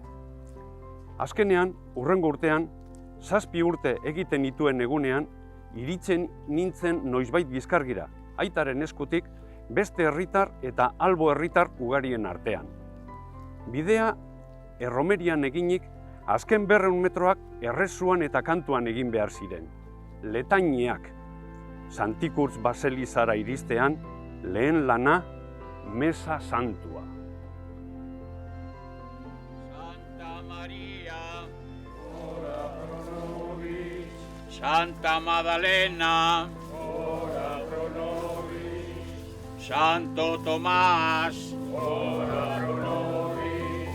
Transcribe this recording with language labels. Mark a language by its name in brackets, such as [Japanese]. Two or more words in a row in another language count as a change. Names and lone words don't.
[Basque] Azkenean, urrengo urtean, 7 urte egiten dituen egunean, iritzen nintzen noizbait Bizkargira, aitaren eskutik beste herritar eta albo herritar ugarien artean. Bidea erromerian eginik, azken 200 metroak errezuan eta kantuan egin behar ziren. Letaineak, Santikurtz baselizara iristean, lehen lana, mesa santua. [Latin] Santa Maria, ora pro nobis. Santa Madalena, ora pro nobis. Santo Tomás, ora pro nobis.